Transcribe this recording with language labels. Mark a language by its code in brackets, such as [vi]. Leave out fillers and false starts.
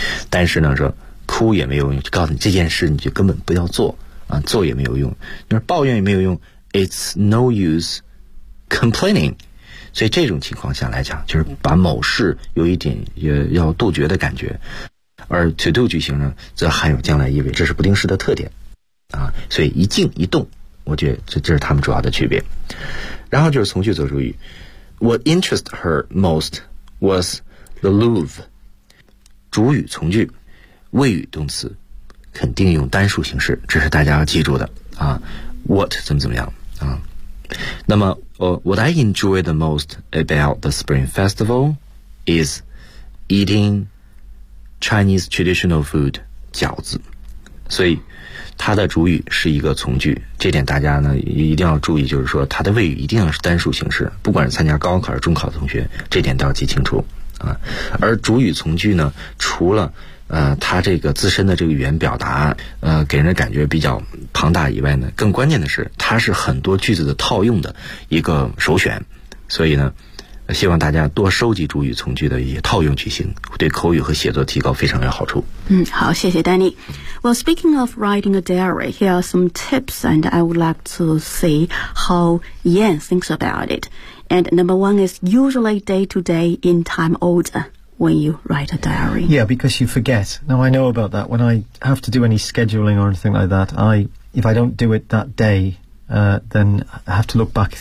[zh] 但是呢说哭也没用，就告诉你这件事你就根本不要做啊，做也没有用，就是抱怨也没有用， [en] It's no use complaining。 [zh] 所以这种情况下来讲，就是把某事有一点也要杜绝的感觉。而 to do 句型呢则含有将来意味，这是不定式的特点啊。所以一静一动，我觉得这是他们主要的区别。然后就是从句做主语， [en] What interests her most was the Louvre。 [zh] 主语从句，谓语动词，肯定用单数形式，这是大家要记住的啊。 What 怎么怎么样啊？那么， [en] What I enjoy the most about the Spring Festival is eating Chinese traditional food 饺子。 [zh] 所以，它的主语是一个从句，这点大家呢一定要注意，就是说它的谓语一定要是单数形式，不管是参加高考还是中考的同学，这点都要记清楚啊。而主语从句呢，除了他这个自身的这个语言表达给人的感觉比较庞大以外呢，更关键的是他是很多句子的套用的一个首选。所以呢希望大家多收集主语从句的一些套用句型，对口语和写作提高非常有好处。嗯，好，谢谢丹尼。 [en] Well, speaking of writing a diary, here are some tips and I would like to see how Yan thinks about it. And number one is usually day to day in time order. When you write a diary. Yeah, because you forget. Now, I know about that. When I have to do any scheduling or anything like that, if I don't do it that day, then I have to look back.